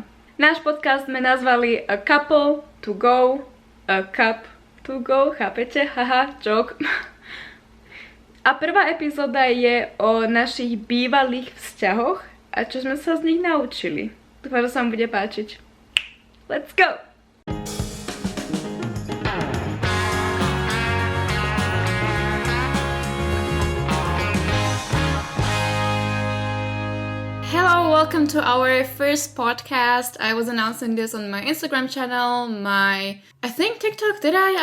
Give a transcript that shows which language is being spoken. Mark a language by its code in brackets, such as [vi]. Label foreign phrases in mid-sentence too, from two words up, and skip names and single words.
[sk] Náš podcast sme nazvali A Couple to Go, A Cup to Go, chápete? Haha, joke. A prvá epizóda je o našich bývalých vzťahoch a čo sme sa z nich naučili. Dúfam, že sa vám bude páčiť. [en] Let's go! Hello, welcome to our first podcast. I was announcing this on my Instagram channel, I think TikTok, did I?